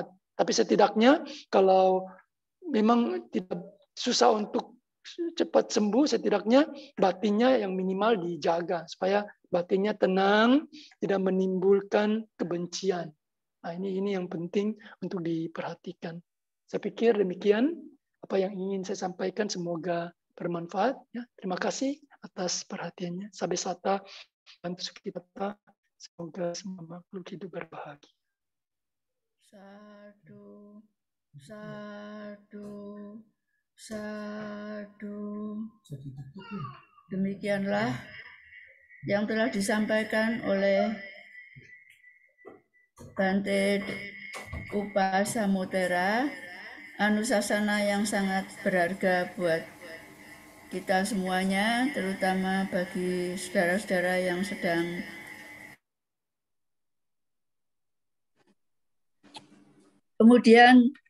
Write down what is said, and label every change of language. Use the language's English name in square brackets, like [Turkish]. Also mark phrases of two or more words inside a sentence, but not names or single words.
[Indonesian] Tapi setidaknya kalau memang tidak susah untuk cepat sembuh, setidaknya batinnya yang minimal dijaga supaya batinnya tenang, tidak menimbulkan kebencian. Nah, ini yang penting untuk diperhatikan. Saya pikir demikian apa yang ingin saya sampaikan, semoga bermanfaat. Ya, terima kasih atas perhatiannya. [Pali] Sabe sata, bantu kita, [Indonesian] semoga semua makhluk hidup berbahagia. [Pali] Sadu, sadu. Sadu. [Indonesian] Demikianlah yang telah disampaikan oleh Bante Upasamudera, anusasana yang sangat berharga buat kita semuanya, terutama bagi saudara-saudara yang sedang kemudian